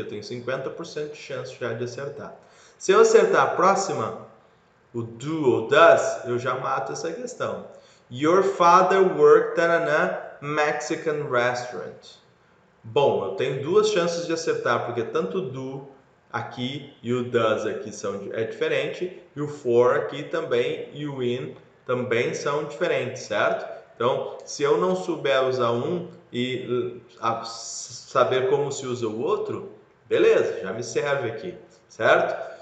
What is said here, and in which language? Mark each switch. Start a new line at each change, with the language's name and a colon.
Portuguese: Eu tenho 50% de chance já de acertar. Se eu acertar a próxima, o do ou does, eu já mato essa questão.
English: Your father worked at a Mexican restaurant.
Portuguese: Bom, eu tenho duas chances de acertar, porque tanto o do aqui e o does aqui é diferente, e o for aqui também e o in também são diferentes, certo? Então, se eu não souber usar um e saber como se usa o outro, beleza, já me serve aqui, certo?